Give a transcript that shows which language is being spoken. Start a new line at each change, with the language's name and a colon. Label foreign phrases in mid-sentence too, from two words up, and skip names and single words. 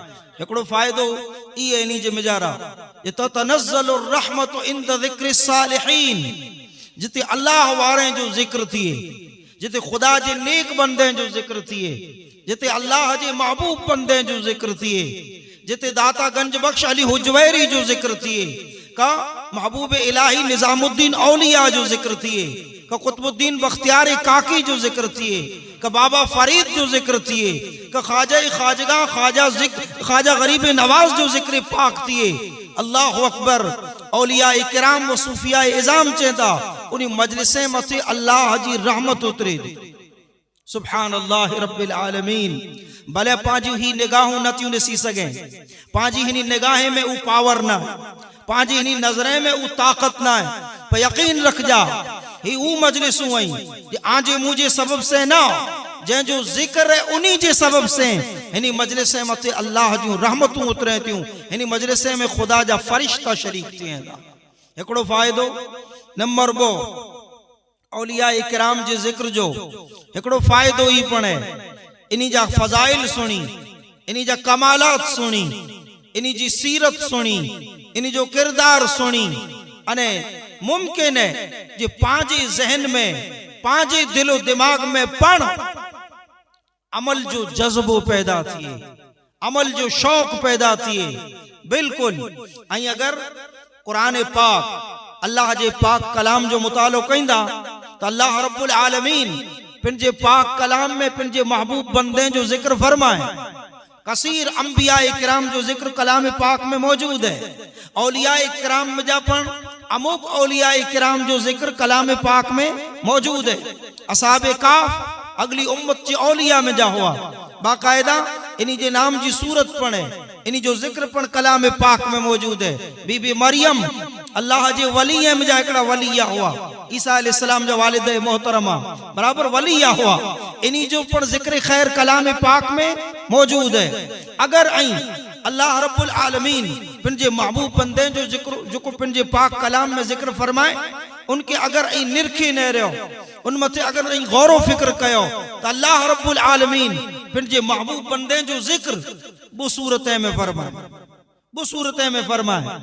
Kachhi: एकड़ो फायदो ये इन्हीं जे मिजारा ये तो
Arabic: تنزل الرحمة عند ذكر الصالحين,
Kachhi: जिते अल्लाह वारे जो जिक्र थिए, जिते खुदा जे नेक बंदे जो जिक्र थिए, जिते अल्लाह जे महबूब बंदे जो जिक्र थिए, जिते दाता गंज बख्श अली हुजवैरी जो जिक्र थिए, का महबूब इलाही निजामुद्दीन औलिया जो जिक्र थिए, का कुतुबुद्दीन बख्तियार काकी जो जिक्र थिए, का बाबा फरीद जो जिक्र थिए, का ख्वाजा खाजगा ख्वाजा गरीब नवाज जो जिक्र पाक थिए।
Arabic: الله أكبر.
Kachhi: औलिया इकराम व सूफिया इज़ाम चेंदा उन्हीं मजलिसे मथे अल्लाह जी रहमत उतरे दी।
Arabic: سبحان الله رب العالمين.
Kachhi: भले पांजी ही निगाहों नतियों ने सी सके, पांजी ही निगाहें में ऊ पावर ना, पांजी ही नजरें में ऊ ताकत ना है, पर यकीन रख जा ही ऊ मजलिस हुई आजे मुझे सबब से ना, जै जो जिक्र है उन्हीं जे सबब से इन्हीं मजलिसे मथे अल्लाह जी रहमतूं उतरे थियूं, इन्हीं मजलिसे में खुदा जा फरिश्ता शरीक थियन। एकड़ो फायदो नंबर 2 औलिया इकराम जे जिक्र जो एकड़ो फायदो ही पण है, इन्हीं जा फजाइल सुनी, इन्हीं जा कमालात सुनी, इन्हीं जी सीरत सुनी, इन्हीं जो किरदार सुनी, अने मुमकिन है जे पांजे जहन में पांजे दिलो दिमाग में पण अमल जो जज्बो पैदा थिए, अमल जो शौक पैदा थिए। बिल्कुल आई अगर कुरान पाक अल्लाह जे पाक कलाम जो मुतालो कईंदा तो
Arabic: الله رب العالمين
Kachhi: पिंजे पाक कलाम में पिंजे महबूब बंदे जो जिक्र फरमाए। कसीर अंबिया इकराम जो जिक्र कलाम पाक में मौजूद है। औलिया इकराम में जापन अमुक औलिया इकराम जो जिक्र कलाम पाक में मौजूद है। असहाबे काफ अगली उम्मत जी औलिया में जा हुआ बाकायदा इन्हीं जे नाम जी सूरत पढ़े, इन्हीं जो जिक्र पण कलाम पाक में मौजूद है। बीबी मरियम अल्लाह जे वली में जा एकड़ा वलिया हुआ, ईसा अलैहिस्सलाम जो वालिद मोहतरमा बराबर वलिया हुआ, इन्हीं जो पण जिक्र खैर कलाम पाक में मौजूद है। अगर आई
Arabic: الله رب العالمين
Kachhi: पिंजे महबूब बंदे जो जिक्र जो को पिंजे पाक कलाम में जिक्र फरमाए, उनके अगर आई निरखी न रहो, उन मथे अगर आई गौर फिक्र कयो तो
Arabic: الله رب العالمين
Kachhi: पिंजे महबूब बंदे जो जिक्र वो सूरत में फरमाए, वो सूरत में फरमाए।